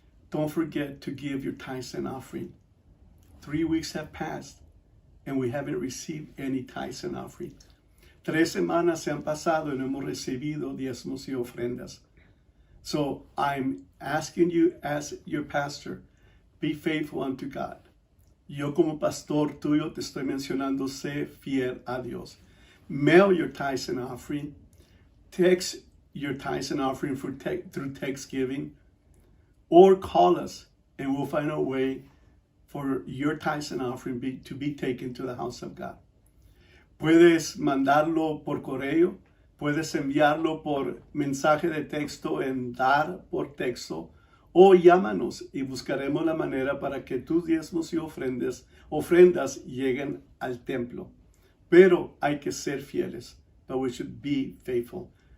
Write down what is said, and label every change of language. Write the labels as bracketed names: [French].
[English] Don't forget to give your tithes and offering. 3 weeks have passed and we haven't received any tithes and offering. [Spanish] 3 semanas se han pasado y no hemos recibido diezmos y ofrendas. [English] So I'm asking you as your pastor, be faithful unto God. [Spanish] Yo como pastor tuyo te estoy mencionando, sé fiel a Dios. [English] Mail your tithes and offering. Text your tithes and offering through text giving. Or call us and we'll find a way for your tithes and offering to be taken to the house of God. [Spanish] Puedes mandarlo por correo, puedes enviarlo por mensaje de texto en dar por texto, o llámanos y buscaremos la manera para que tus diezmos y ofrendas lleguen al templo. Pero hay que ser fieles, [English] but we should be faithful.